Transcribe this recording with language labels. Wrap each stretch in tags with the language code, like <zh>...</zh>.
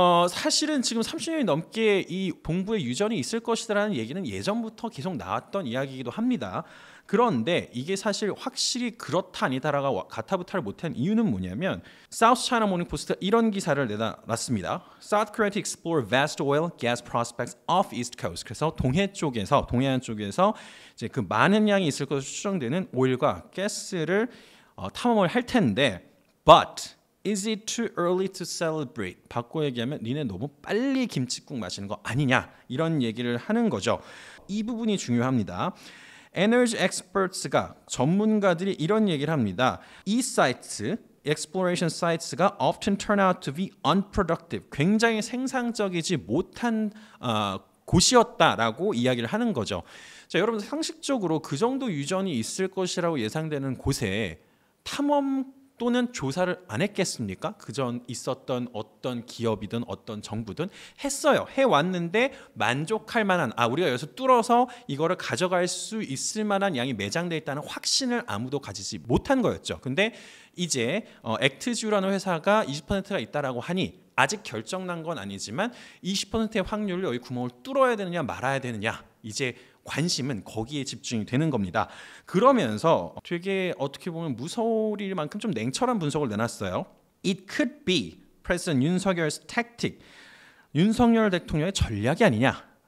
<ko>사실은 지금 30년이 넘게 이 동부에 유전이 있을 것이라는 얘기는 예전부터 계속 나왔던 이야기이기도 합니다. 그런데 이게 사실 확실히 그렇다 아니다라고 가타부타를 못한 이유는 뭐냐면 South China Morning Post가 이런 기사를 내놨습니다.</ko> <en>South Korea to explore vast oil, gas prospects off East Coast.</en> <ko>그래서 동해안 쪽에서 이제 그 많은 양이 있을 것으로 추정되는 오일과 가스를 탐험을 할 텐데</ko> <en>but is it too early to celebrate?</en> <ko>바꿔 얘기하면 니네 너무 빨리 김칫국 마시는 거 아니냐 이런 얘기를 하는 거죠. 이 부분이 중요합니다. 에너지 엑스퍼트가 전문가들이 이런 얘기를 합니다. 이 사이트</ko> <en>exploration sites가 often turn out to be unproductive.</en> <ko>굉장히 생산적이지 못한 곳이었다라고 이야기를 하는 거죠. 자, 여러분 상식적으로 그 정도 유전이 있을 것이라고 예상되는 곳에 탐험 또는 조사를 안 했겠습니까? 그전 있었던 어떤 기업이든 어떤 정부든 했어요. 해왔는데 만족할 만한 우리가 여기서 뚫어서 이거를 가져갈 수 있을 만한 양이 매장돼 있다는 확신을 아무도 가지지 못한 거였죠. 근데 이제 액트주라는 회사가 20%가 있다라고 하니 아직 결정난 건 아니지만 20%의 확률로 여기 구멍을 뚫어야 되느냐 말아야 되느냐 이제 관심은 거기에 집중이 되는 겁니다. 그러면서 되게 어떻게 보면 무서울 만큼 좀 냉철한 분석을 내놨어요.</ko> <en>It could be President 윤석열's tactic.</en> <ko>윤석열 대통령의 전략이 아니냐.</ko>